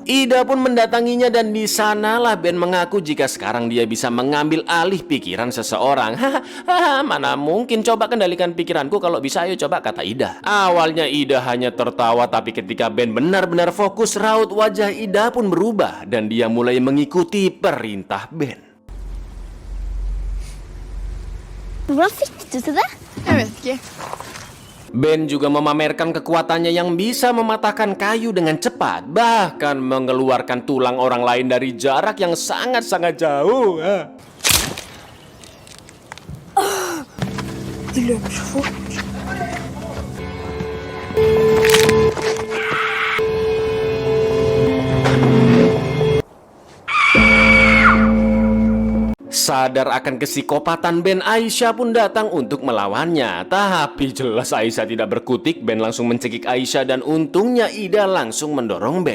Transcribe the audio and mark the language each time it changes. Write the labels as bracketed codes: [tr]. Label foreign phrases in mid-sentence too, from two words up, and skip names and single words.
[id] Ida pun mendatanginya, dan di sanalah Ben mengaku jika sekarang dia bisa mengambil alih pikiran seseorang. Hahaha, mana mungkin, coba kendalikan pikiranku, kalau bisa ayo coba, kata Ida. Awalnya Ida hanya tertawa, tapi ketika Ben benar-benar fokus, raut wajah Ida pun berubah dan dia mulai mengikuti perintah Ben. [no] Hvordan fikk du til det? Jeg vet ikke. [id] Ben juga memamerkan kekuatannya yang bisa mematahkan kayu dengan cepat, bahkan mengeluarkan tulang orang lain dari jarak yang sangat-sangat jauh. [no] De løper så fort. [id] Sadar akan kesikopatan Ben, Aisyah pun datang untuk melawannya. Tapi jelas Aisyah tidak berkutik. Ben langsung mencekik Aisyah dan untungnya Ida langsung mendorong Ben.